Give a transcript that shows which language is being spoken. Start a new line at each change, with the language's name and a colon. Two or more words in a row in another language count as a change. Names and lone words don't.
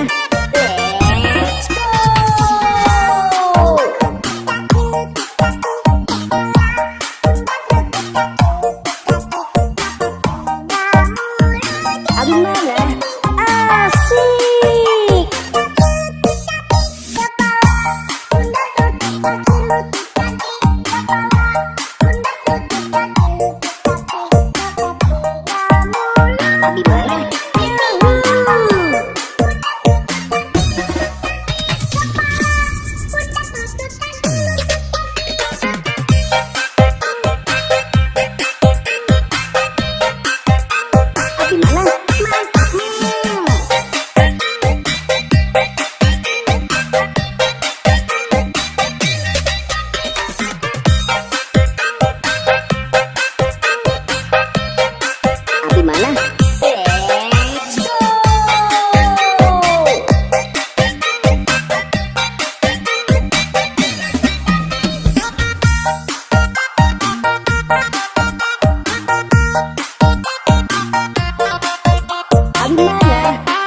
English: Let's go.
Indonesian: Abi mana? Asik. Pundak Lutut Kaki, Lutut Kaki. Pundak Lutut Kaki, Lutut Kaki. Abi mana? Abi mana? Abi mana?
English: Let's go.
Indonesian: Abi mana?